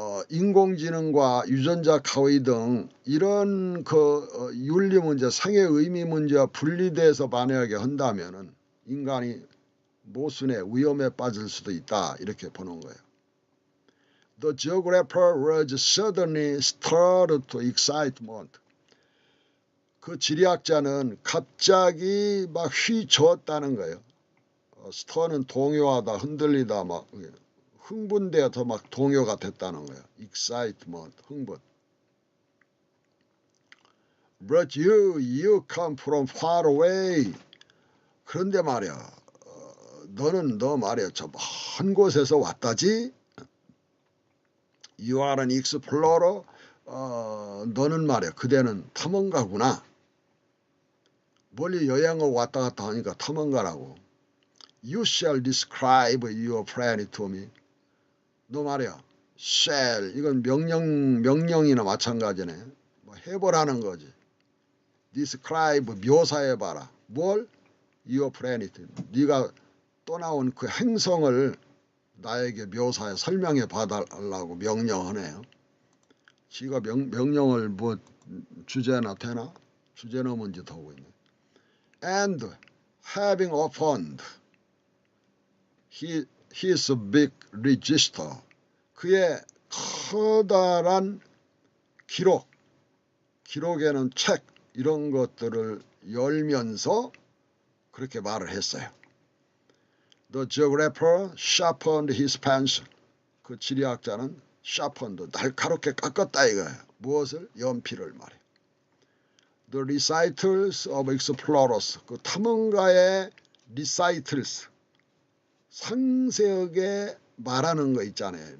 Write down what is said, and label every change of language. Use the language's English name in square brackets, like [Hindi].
[Korean] 인공지능과 유전자 가위 등 이런 그 윤리 문제, 생의 의미 문제와 분리돼서 만약에 한다면은 인간이 모순의 위험에 빠질 수도 있다 이렇게 보는 거예요. [English] The geographer was suddenly stirred to excitement. [Korean] 그 지리학자는 갑자기 막 휘저었다는 거예요. stir는 동요하다, 흔들리다, 막 흥분되어서 막 동요가 됐다는 거예요. excitement, 흥분. [English] But you come from far away. [Korean] 그런데 말이야, 너 말이야, 저 먼 곳에서 왔다지? [English] You are an explorer. [Korean] 너는 말이야, 그대는 탐험가구나. 멀리 여행을 왔다 갔다 하니까 탐험가라고. [English] You shall describe your planet to me. [Korean] 너 말이야, shall, 이건 명령이나 마찬가지네. 뭐 해보라는 거지. describe, 묘사해봐라. 뭘? [English] Your planet. [Korean] 네가 떠나온 그 행성을 나에게 묘사해 설명해 봐달라고 명령하네요. 지가 명령을 뭐 주제나 되나? 주제는 뭔지 더 하고 있네. [English] And having opened his big register, [Korean] 그의 커다란 기록에는 책 이런 것들을 열면서 그렇게 말을 했어요. [English] The geographer sharpened his pencil. [Korean] 그 지리학자는 sharpened, 날카롭게 깎았다 이거예요. 무엇을? 연필을 말해요. [English] The recitals of explorers, [Korean] 그 탐험가의 recitals, 상세하게 말하는 거 있잖아요.